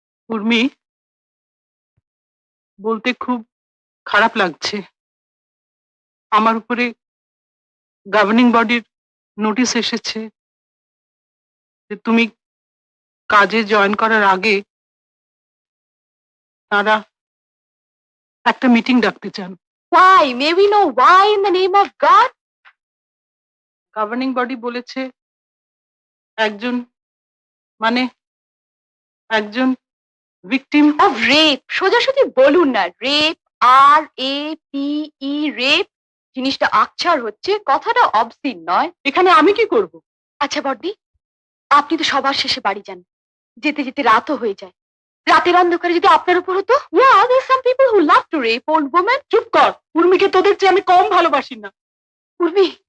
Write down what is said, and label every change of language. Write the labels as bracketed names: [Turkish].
[Bangla] উর্মি, বলতে খুব খারাপ লাগছে, আমার উপরে গভর্নিং বডির নোটিশ এসেছে যে তুমি কাজে জয়েন করার আগে তারা একটা মিটিং ডাকতে চান। [English] Why? May we know why in the name of God? [Bangla] Governing body বলেছে একজন ভিকটিম [English] Of rape. [Bangla] সোজাসুজি বলুন না, রেপ, RAPE, রেপ। জিনিসটা আকছার হচ্ছে, কথাটা অবসিন নয়। এখানে আমি কি করব? আচ্ছা বড়দি, আপনি তো সবার শেষে বাড়ি যান, যেতে যেতে রাতও হয়ে যায়। রাতের অন্ধকারে যদি আপনার উপর হতো, [English] yeah, there's some people who love to rape old women. [Bangla] চুপ কর, উর্মিকে তোদের চেয়ে আমি কম ভালোবাসি না। উর্মি,